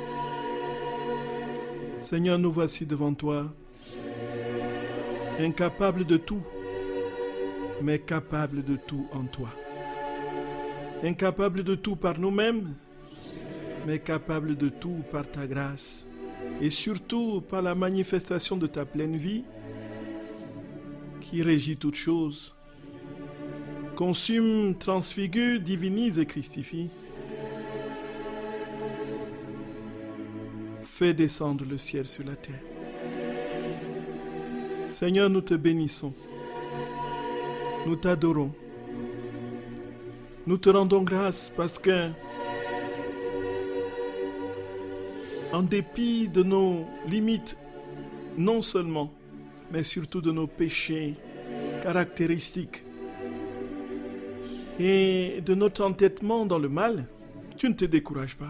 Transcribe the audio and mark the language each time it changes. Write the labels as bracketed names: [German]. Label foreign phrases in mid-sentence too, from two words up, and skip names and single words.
[French] Seigneur, nous voici devant toi, incapables de tout, mais capables de tout en toi. Incapables de tout par nous-mêmes, mais capables de tout par ta grâce. Et surtout par la manifestation de ta pleine vie qui régit toutes choses, consume, transfigure, divinise et christifie. Fais descendre le ciel sur la terre. Seigneur, nous te bénissons, nous t'adorons, nous te rendons grâce parce que en dépit de nos limites, non seulement, mais surtout de nos péchés caractéristiques et de notre entêtement dans le mal, tu ne te décourages pas.